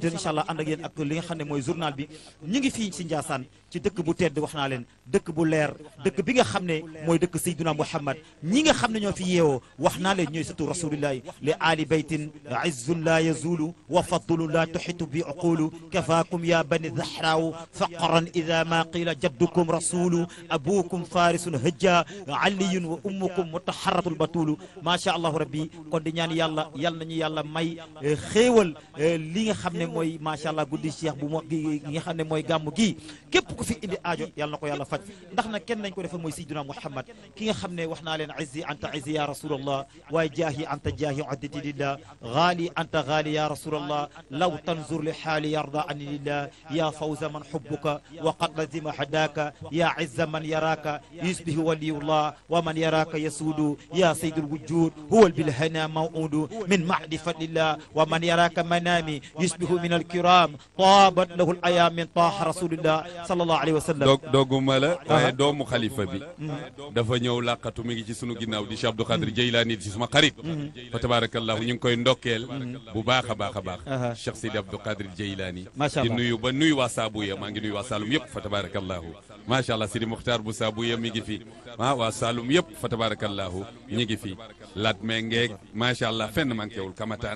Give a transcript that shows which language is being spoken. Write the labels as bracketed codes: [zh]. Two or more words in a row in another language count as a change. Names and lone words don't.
[ar] إن شاء الله [wo] ànd ak yéen ak li nga xam ne mooy journal bi ñu ngi fii si Ndiassane ci dëkk bu tedd wax naa leen dëkk bu leer dëkk bi nga xam ne mooy dëkk Seydina Muhammad ñi nga xam ne ñoo fi yeewoo wax naa leen ñooy surtout rasulillahi [ar] لآل بيت عز لا يزول وفضل لا تحيط بالعقول كفاكم يا بني الزهراء فخرا إذا ما قيل جدكم رسول أبوكم فارس الهيجاء علي وأمكم مطهرة بتول ما شاء الله ربي [wo] kon di ñaan yàlla yal nañu yàlla may xéewal li nga xam ne mooy [ar] ما شاء الله [wo] guddi cheikh bu mo gi nga xam ne mooy gàmmu gi képp ku fi indi aajo yàlla na ko yàlla faj ndax nag kenn nañ ko defal mooy Seydina Muhammad ki nga xam ne wax naa leen izzi [ar] أنت عزي يا رسول الله وجاهي أنت جاهي عدتي لله غالي أنت غالي يا رسول الله لو تنظر لحالي يرضى عني لله يا فوز من حبك وقد لزم هداك يا عز من يراك يصبح ولي الله ومن يراك يسود يا سيد الوجود هو بالهنا موعود من مهدي فضل الله ومن يراك منامي يصبح من الكرام طابت له الأيام من طه رسول الله صلى الله عليه وسلم [wo] dogguma la waaye doomu xalifa bi dafa ñëw làqatu mi ngi ci sunu ginnaaw di Cheikh Abdou Khadir Jeylaani di suma xarit [ar] فتبارك الله [wo] ñu ngi koy ndokkeel bu baax a baax a baax Cheikh Sidi Abdou Khadir Jeylaani di nuyu ba nuyu waa Saabuya maa ngi nuyu waa Saloum yëpp [ar] فتبارك الله ما شاء الله [wo] Sidi Muxtaar bu Saabuya mi ngi fi waa Saloum yëpp [ar] فتبارك الله [wo] ñi ngi fi lat me ngeeg [ar] ما شاء الله [wo] fenn manquéwul kamataan